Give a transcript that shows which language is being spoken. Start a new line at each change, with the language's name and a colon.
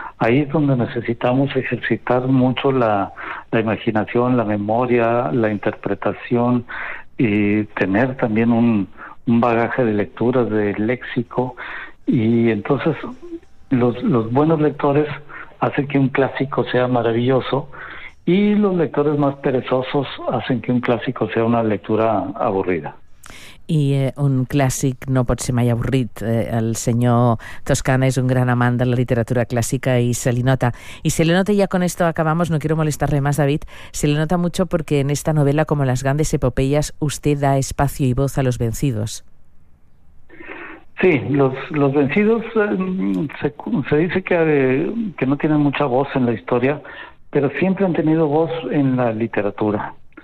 Spanish: Ahí es donde necesitamos ejercitar mucho la imaginación, la memoria, la interpretación y tener también un bagaje de lecturas, de léxico. Y entonces los buenos lectores hacen que un clásico sea maravilloso. Y los lectores más perezosos hacen que un clásico sea una lectura aburrida.
Catalan: I un clàssic no pot ser mai avorrit. El senyor Toscana és un gran amant de la literatura clàssica i se li nota.
Spanish: I se le nota, ya con esto acabamos, no quiero molestarle más, David, se le nota mucho porque en esta novela, como en las grandes epopeyas, usted da espacio y voz a los vencidos. Sí, los vencidos se dice que no tienen mucha voz en la historia, pero siempre han tenido voz en la literatura.